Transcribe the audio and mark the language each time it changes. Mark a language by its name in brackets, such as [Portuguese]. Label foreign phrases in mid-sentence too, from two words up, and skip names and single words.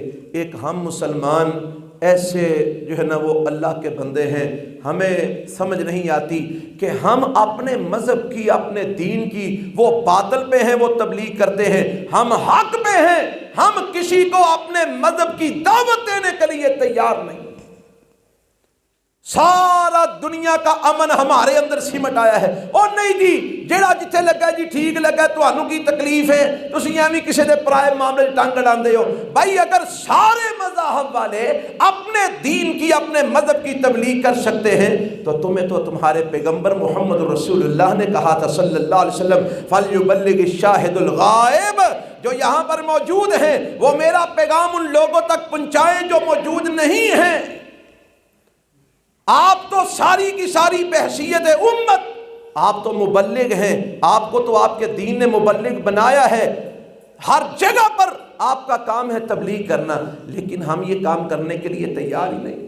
[Urdu] ایک ہم مسلمان ایسے جو ہے نا وہ اللہ کے بندے ہیں، ہمیں سمجھ نہیں آتی کہ ہم اپنے مذہب کی، اپنے دین کی، وہ باطل پہ ہیں وہ تبلیغ کرتے ہیں، ہم حق پہ ہیں، ہم کسی کو اپنے مذہب کی دعوت دینے کے لیے تیار نہیں۔ سارا دنیا کا امن ہمارے اندر سمٹ آیا ہے، [Punjabi] اور نہیں جی جیڑا جتھے لگا جی ٹھیک لگا، تانوں کی تکلیف ہے، تسی ایویں کسی دے پرائے معاملے ٹنگ اڑاندے ہو۔ [Urdu] بھائی اگر سارے مذاہب والے اپنے دین کی، اپنے مذہب کی تبلیغ کر سکتے ہیں تو تمہیں تو تمہارے پیغمبر محمد رسول اللہ نے کہا تھا [Arabic] صلی اللہ علیہ وسلم فَلْيُبَلِّغِ الشَّاهِدُ الْغَائِبُ، [Urdu] جو یہاں پر موجود ہیں وہ میرا پیغام ان لوگوں تک پہنچائیں جو موجود نہیں ہیں۔ آپ تو ساری کی ساری بحیثیت امت آپ تو مبلغ ہیں، آپ کو تو آپ کے دین نے مبلغ بنایا ہے، ہر جگہ پر آپ کا کام ہے تبلیغ کرنا، لیکن ہم یہ کام کرنے کے لیے تیار ہی نہیں۔